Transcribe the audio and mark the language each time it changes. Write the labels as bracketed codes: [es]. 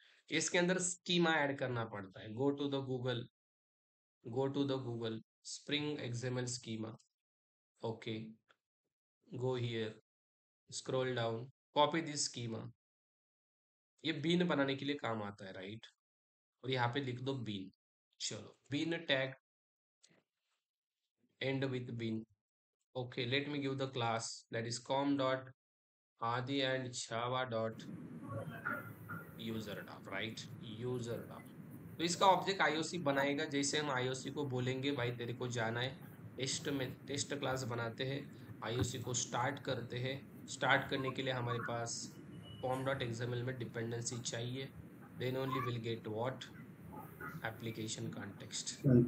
[hi] इसके अंदर schema add करना पड़ता है, [en] Go to the Google Spring XML schema, okay, go here, scroll down, copy this schema। [hi] ये बीन बनाने के लिए काम आता है, राइट। और यहाँ पे लिख दो बीन। चलो been tag [en] end with bean, okay, let me give the class that is com dot adi and java dot user dot, right, user dot। [hi] तो इसका ऑब्जेक्ट आईओसी बनाएगा, जैसे हम आईओसी को बोलेंगे भाई तेरे को जाना है टेस्ट में, टेस्ट क्लास बनाते हैं, आईओसी को स्टार्ट करते हैं। स्टार्ट करने के लिए हमारे पास form.xml में डिपेंडेंसी चाहिए, [en] Then only will get what, application context.